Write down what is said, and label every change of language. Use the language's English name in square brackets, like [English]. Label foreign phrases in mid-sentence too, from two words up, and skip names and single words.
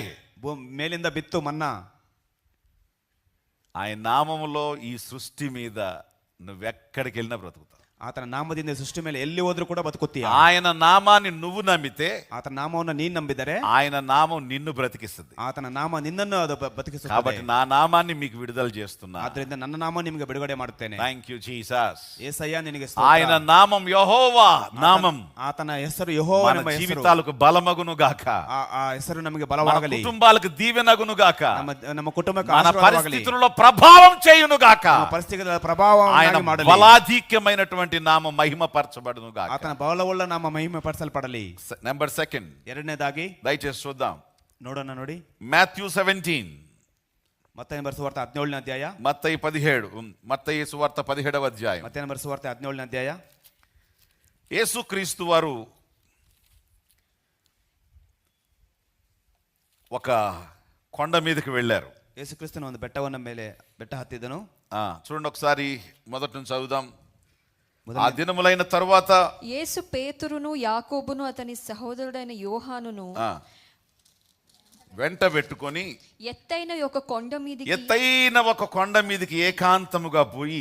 [Kannada] ಮೇಲಿಂದ ಬಿತ್ತು ಮನ್ನಾ. [Telugu] ఆయన నామములో ఈ సృష్టి మీద నువ్వెక్కడికి వెళ్ళినా బ్రతుకుతావు. [Kannada] ಆತನ ನಾಮದಿಂದ ಸೃಷ್ಟಿ ಮೇಲೆ ಎಲ್ಲಿ ಹೋದ್ರೂ ಕೂಡ ಬದುಕುತ್ತೀಯ. [Telugu] ఆయన నామాన్ని నువ్వు నమ్మితే, [Kannada] ಆತನ ನಾಮವನ್ನು ನೀನ್ ನಂಬಿದರೆ [Telugu] ఆయన నామం నిన్ను బ్రతికిస్తుంది. [Kannada] ಆತನ ನಾಮ ನಿನ್ನನ್ನು ಅದು ಬದುಕಿಸುತ್ತದೆ. [Telugu] కాబట్టి నా నామాన్ని మీకు విడుదల చేస్తున్నా. [Kannada] ಆದ್ರಿಂದ ನನ್ನ ನಾಮ ನಿಮಗೆ ಬಿಡುಗಡೆ ಮಾಡುತ್ತೇನೆ. [English] Thank you Jesus. [Kannada] యేసయ్య నిನಗೆ [Telugu] ఆయన నామం యెహోవా నామం. [Kannada] ಆತನ ಹೆಸರು ಯೆಹೋವನ [Telugu] మన [Kannada] ಹೆಸರು. [Telugu] జీవితాలకు బలమగును గాక. [Kannada] ಆ ಹೆಸರು ನಮಗೆ [Telugu] మన [Kannada] ಬಲವಾಗಲಿ. [Telugu] కుటుంబాలకు దీవెనగును గాక. [Kannada] ನಮ್ಮ కుటుంಬಕ್ಕೆ [Telugu] మన [Kannada] ಆಶೀರ್ವಾದವಾಗಲಿ. [Telugu] పరిస్థితుల్లో ప్రభావం చేయును గాక. [Kannada] ನಮ್ಮ ಪರಿಸ್ಥಿತಿಗಳ ಪ್ರಭಾವ [Telugu] ఆయన [Kannada] ಮಾಡಲಿ. [Telugu] బలాధిక్యమైనటువంటి నామం మహిమపరచబడును గాక. [Kannada] ಆತನ ಬಲವುಳ್ಳ ನಾಮ ಮಹಿಮೆ ಪಡಿಸಲ್ಪಡಲಿ. [English] Number second, [Kannada] ಎರಡನೇದಾಗಿ [Telugu] దయచేసి చూద్దాం. [Kannada] ನೋಡೋಣ ನೋಡಿ. [Telugu] మాథ్యూ 17, [Kannada] ಮತ್ತಾಯನ ಬರೆದ ಸುವಾರ್ತೆ 17ನೇ ಅಧ್ಯಾಯ. [Telugu] మత్తయి 17, మత్తయి సువార్త 17వ అధ్యాయం. [Kannada] ಮತ್ತಾಯನ ಬರೆದ ಸುವಾರ್ತೆ 17ನೇ ಅಧ್ಯಾಯ. [Telugu] యేసుక్రీస్తు వారు ఒక కొండ మీదకి వెళ్ళారు. [Kannada] ಯೇಸುಕ್ರಿಸ್ತನ ಒಂದು ಬೆಟ್ಟ ಹತ್ತಿದನು. [Telugu] చూడండి ఒకసారి మొదటి నుంచి చదువుదాం. ఆ దినములైన తరువాత యేసు పేతురును యాకోబును అతని సహోదరుడైన యోహానును వెంట పెట్టుకొని ఎత్తైన ఒక కొండ మీదకి ఏకాంతముగా పోయి